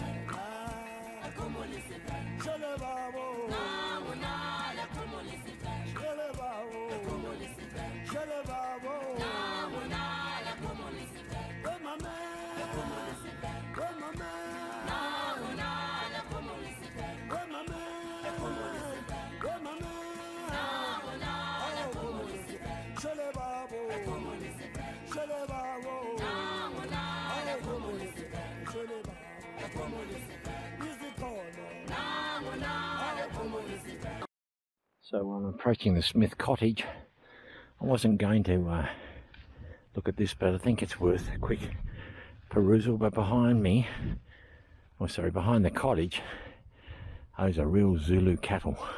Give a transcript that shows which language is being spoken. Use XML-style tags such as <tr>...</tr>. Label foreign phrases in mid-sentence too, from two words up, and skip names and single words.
<zu>Shele babo, shele babo, shele babo,</zu> <en>where my man, where my man, where my man, where my man.</en> <zu>Shele babo, shele babo, shele babo,</zu> <en>So I'm approaching the Smith cottage. I wasn't going to look at this, but I think it's worth a quick perusal. But behind me, oh sorry, behind the cottage, those are real Zulu cattle.</en>